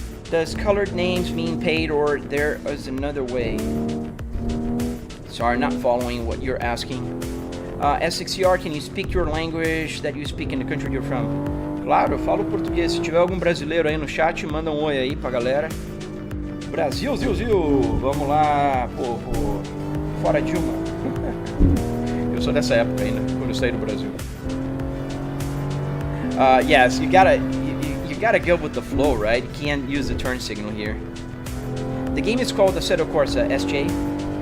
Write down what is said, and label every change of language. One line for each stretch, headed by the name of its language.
English: Does colored names mean paid, or there is another way? Sorry, not following what you're asking. S6CR, can you speak your language that you speak in the country you're from?
Portuguese: Claro, eu falo português. Se tiver algum brasileiro aí no chat, manda um oi aí pra galera. Brasil, Zil. Vamos lá, povo. Fora Dilma. Eu sou dessa época ainda, quando eu saí do Brasil.
English: Yes, you gotta go with the flow, right? You can't use the turn signal here. The game is called Assetto Corsa, SJ.